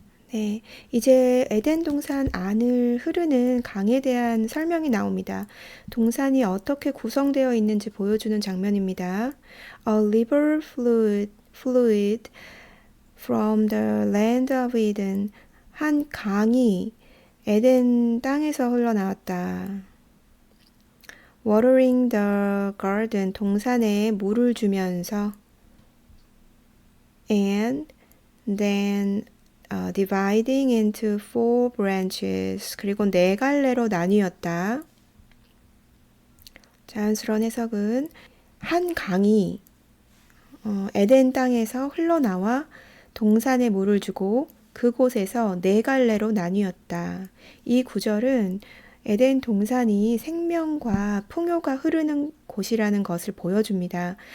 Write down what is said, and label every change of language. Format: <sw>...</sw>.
<ko>네, 이제 에덴 동산 안을 흐르는 강에 대한 설명이 나옵니다. 동산이 어떻게 구성되어 있는지 보여주는 장면입니다.</ko> <en>A river flowed from the land of Eden.</en> <ko>한 강이 에덴 땅에서 흘러나왔다.</ko> <en>Watering the garden.</en> <ko>동산에 물을 주면서</ko> <en>and then dividing into 4 branches.</en> <ko>그리고 4갈래로 나뉘었다. 자연스러운 해석은 한 강이 에덴 땅에서 흘러나와 동산에 물을 주고 그곳에서 4갈래로 나뉘었다. 이 구절은 에덴 동산이 생명과 풍요가 흐르는 곳이라는 것을 보여줍니다.</ko>